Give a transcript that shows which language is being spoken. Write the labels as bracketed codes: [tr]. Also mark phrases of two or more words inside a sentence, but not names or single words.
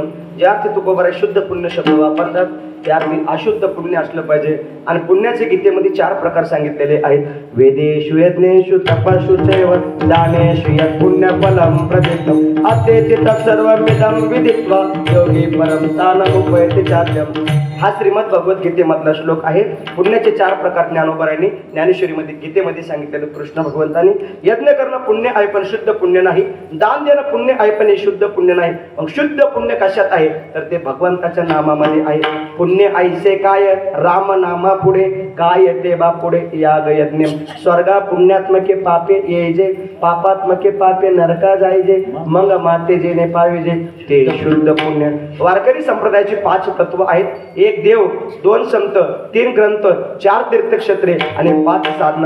[mr] ज्या अर्थी तुकोबरा शुद्ध पुण्य शब्द वापरतात त्या अर्थी अशुद्ध पुण्य असलं पाहिजे. आणि पुण्याचे गीतेमध्ये 4 प्रकार सांगितलेले आहेत. [sa] वेदेषु यज्ञेषु तपस्सु चैव दानेषु यत् पुण्यफलं प्रदिष्टम् अत्येति तत्सर्वमिदं विदित्वा योगी परं स्थानमुपैति चाद्यम्. [mr] हा श्रीमद भगवद्गीतेमधला श्लोक आहे. पुण्याचे 4 प्रकार ज्ञानोबरायांनी ज्ञानेश्वरीमध्ये गीतेमध्ये सांगितलेलं. कृष्ण भगवंतांनी यज्ञ करणं पुण्य आहे पण शुद्ध पुण्य नाही, दान देणं पुण्य आहे पण हे शुद्ध पुण्य नाही. मग शुद्ध पुण्य कशात आहे तर ते भगवंताच्या नामामध्ये आहे. पुण्य ऐसे काय राम नामा पुढे काय ते बा पुढे याग यज्ञ. स्वर्गा पुण्यात्मके पापे येजे पापात्मके पापे नरका जायजे मग माते जेने पाविजे ते शुद्ध पुण्य. वारकरी संप्रदायाची 5 तत्व आहेत. 1 देव, 2 संत, 3 ग्रंथ, 4 तीर्थक्षेत्रे आणि 5 साधना.